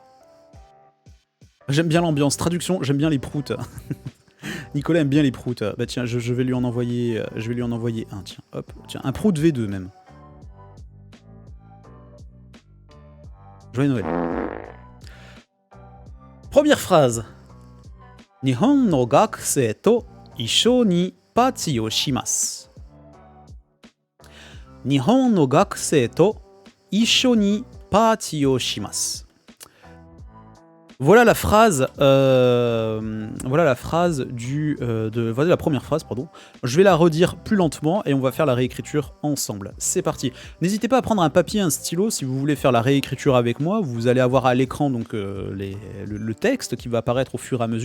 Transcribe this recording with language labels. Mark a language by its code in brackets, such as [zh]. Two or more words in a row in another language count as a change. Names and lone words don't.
[fr] J'aime bien l'ambiance, traduction, j'aime bien les proutes. Nicolas aime bien les proutes. Bah tiens, je vais lui en envoyer un, tiens, hop, tiens, un prout V2 même. Joyeux Noël. Première phrase. [ja] 日本の学生と一緒にパーティーをします. 日本の学生と一緒にパーティーをします. [fr] Voilà la phrase la première phrase, pardon. Je vais la redire plus lentement et on va faire la réécriture ensemble. C'est parti. N'hésitez pas à prendre un papier, un stylo si vous voulez faire la réécriture avec moi. Vous allez avoir à l'écran donc le texte qui va apparaître au fur et à mesure.